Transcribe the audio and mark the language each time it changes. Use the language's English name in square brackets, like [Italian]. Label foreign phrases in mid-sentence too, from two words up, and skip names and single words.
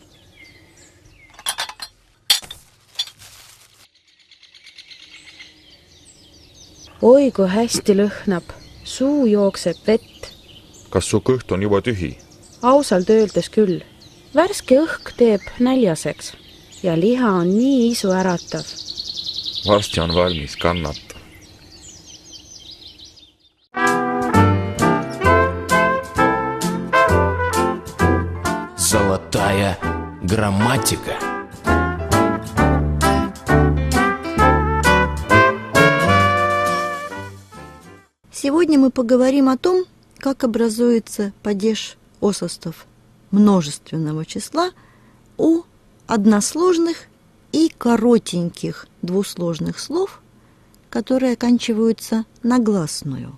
[Estonian] Oi, kui hästi lõhnab. Suu jookseb vett. Kas su kõht on juba tühi? Ausalt öeldes küll. Värske õhk teeb näljaseks ja liha on nii isu äratav. Varsti on valmis, kannata. [Russian] Золотая грамматика. Сегодня мы поговорим о том, как образуется падеж осостов множественного числа у односложных и коротеньких двусложных слов, которые оканчиваются на гласную.